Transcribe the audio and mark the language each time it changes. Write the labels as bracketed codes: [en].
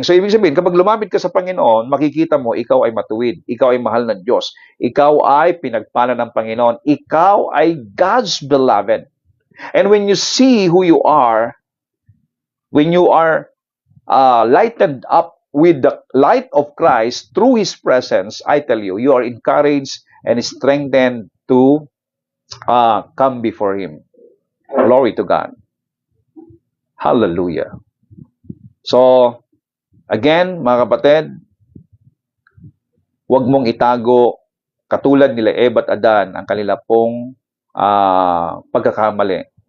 [tl] So ibig sabihin, kapag lumapit ka sa Panginoon, makikita mo, ikaw ay matuwid, ikaw ay mahal ng Diyos, ikaw ay pinagpala ng Panginoon, ikaw ay [en] God's beloved. And when you see who you are, when you are lighted up with the light of Christ through His presence, I tell you, you are encouraged and strengthened to come before Him. Glory to God. Hallelujah. [tl] So, again, mga kapatid, huwag mong itago katulad nila Eva at Adan ang kanila pong pagkakamali.